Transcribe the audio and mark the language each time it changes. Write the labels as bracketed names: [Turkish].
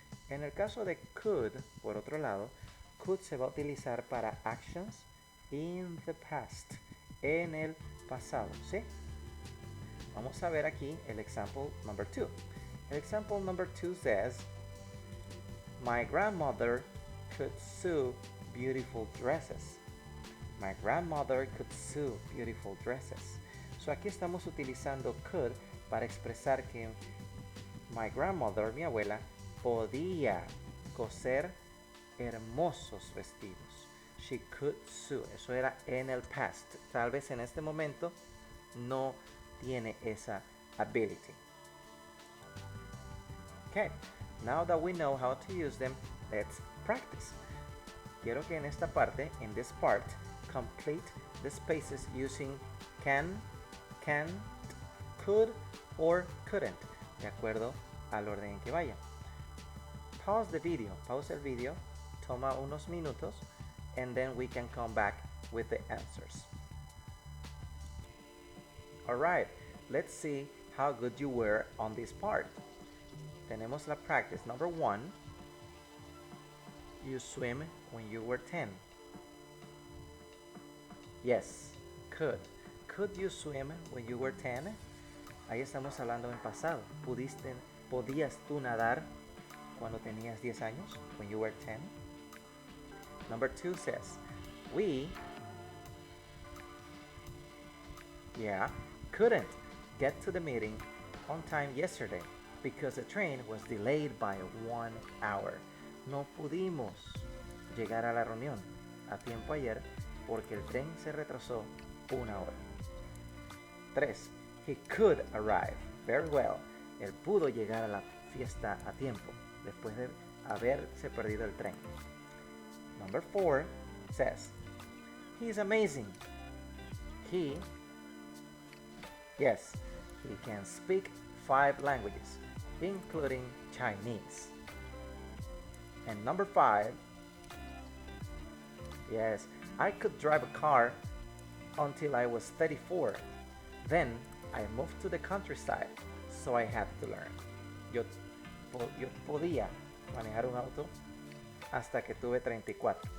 [Spanish] En el caso de could, por otro lado, could se va a utilizar para [English] actions in the past, [Spanish] en el pasado, ¿sí? Vamos a ver aquí el example number 2. [English] El example number 2 says, my grandmother could sew beautiful dresses. My grandmother could sew beautiful dresses. [Spanish] So aquí estamos utilizando could para expresar que [English] my grandmother, [Spanish] mi abuela, podía coser hermosos vestidos. [English] She could sew. [Spanish] Eso era en el past. Tal vez en este momento no tiene esa ability. [English] Okay, now that we know how to use them, let's practice. [Spanish] Quiero que en esta parte, [English] in this part, complete the spaces using can, can't, could, or couldn't, [Spanish] de acuerdo al orden en que vaya. [English] Pause the video, pause [Spanish] el video, toma unos minutos, [English] and then we can come back with the answers. Alright, let's see how good you were on this part. [Spanish] Tenemos la practice number 1. [English] You swim when you were 10. Yes, could. Could you swim when you were 10? [Spanish] Ahí estamos hablando en pasado. ¿Podías tú nadar cuando tenías 10 años? [English] When you were 10? Number 2 says, we, couldn't get to the meeting on time yesterday because the train was delayed by 1 hour. [Spanish] No pudimos llegar a la reunión a tiempo ayer porque el tren se retrasó 1 hora. 3. [English] He could arrive. Very well. [Spanish] Él pudo llegar a la fiesta a tiempo después de haberse perdido el tren. [English] Number 4 says, he's amazing. He can speak 5 languages, including Chinese. And number 5, yes, I could drive a car until I was 34. Then I moved to the countryside, so I had to learn. [Spanish] Yo podía manejar un auto hasta que tuve 34.